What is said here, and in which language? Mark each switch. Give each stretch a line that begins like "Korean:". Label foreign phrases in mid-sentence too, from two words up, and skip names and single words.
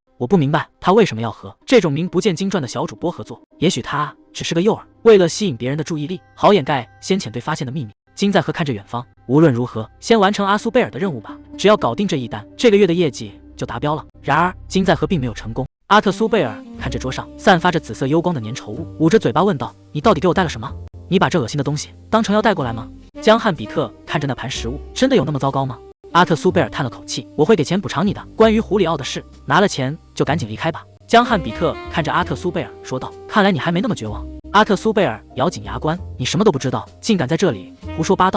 Chinese: 我不明白他為什麼要和這種名不見經傳的小主播合作，也許他只是個誘餌，為了吸引別人的注意力，好掩蓋先前被發現的秘密。” 金在和看着遠方，無論如何，先完成阿蘇貝爾的任務吧。只要搞定這一單，這個月的業績就達標了。然而，金在和並沒有成功。阿特蘇貝爾看着桌上散發着紫色幽光的粘稠物，捂着嘴巴問道：“你到底给我帶了什麼？你把這惡心的東西當成要帶過來嗎？”江漢比特看着那盤食物，真的有那麼糟糕嗎？阿特蘇貝爾嘆了口氣：“我會給錢補償你的。關於胡里奧的事，拿了錢就趕緊離開吧。” 江漢比特看着阿特蘇貝爾說道：“看來你還沒那麼絕望。” 阿特蘇貝爾咬緊牙關：“你什麼都不知道，竟敢在這裡胡說八道！”